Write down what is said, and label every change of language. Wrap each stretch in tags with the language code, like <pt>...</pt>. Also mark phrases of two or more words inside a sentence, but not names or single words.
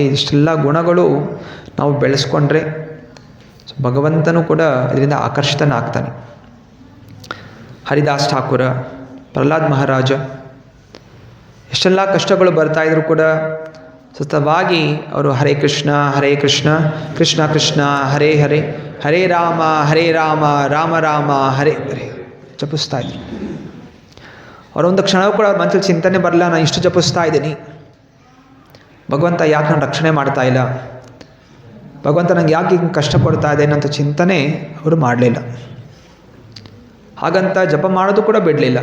<kn>ಇಷ್ಟೆಲ್ಲ ಗುಣಗಳು ನಾವು ಬೆಳೆಸ್ಕೊಂಡ್ರೆ ಭಗವಂತನೂ ಕೂಡ ಇದರಿಂದ ಆಕರ್ಷಿತನಾಗ್ತಾನೆ. ಹರಿದಾಸ್ ಠಾಕೂರ, ಪ್ರಹ್ಲಾದ್ ಮಹಾರಾಜ ಎಷ್ಟೆಲ್ಲ ಕಷ್ಟಗಳು ಬರ್ತಾಯಿದ್ರು ಕೂಡ ಸತತವಾಗಿ ಅವರು</kn> <sa>ಹರೇ ಕೃಷ್ಣ ಕೃಷ್ಣ ಕೃಷ್ಣ ಹರೇ ಹರೇ, ಹರೇ ರಾಮ ರಾಮ ರಾಮ ಹರೇ ಹರೇ</sa> <kn>ಜಪಿಸ್ತಾ ಇದ್ರು. ಅವರೊಂದು ಕ್ಷಣವೂ ಕೂಡ ಮನಸ್ಸಲ್ಲಿ ಚಿಂತನೆ ಬರಲ್ಲ, ನಾನು ಇಷ್ಟು ಜಪಿಸ್ತಾ ಇದ್ದೀನಿ, ಭಗವಂತ ಯಾಕೆ ನಾನು ರಕ್ಷಣೆ ಮಾಡ್ತಾ ಇಲ್ಲ, ಭಗವಂತ ನಂಗೆ ಯಾಕೆ ಹಿಂಗೆ ಕಷ್ಟಪಡ್ತಾ ಇದೆ ಅನ್ನೋಂಥ ಚಿಂತನೆ ಅವರು ಮಾಡಲಿಲ್ಲ. ಹಾಗಂತ ಜಪ ಮಾಡೋದು ಕೂಡ ಬಿಡಲಿಲ್ಲ.</kn>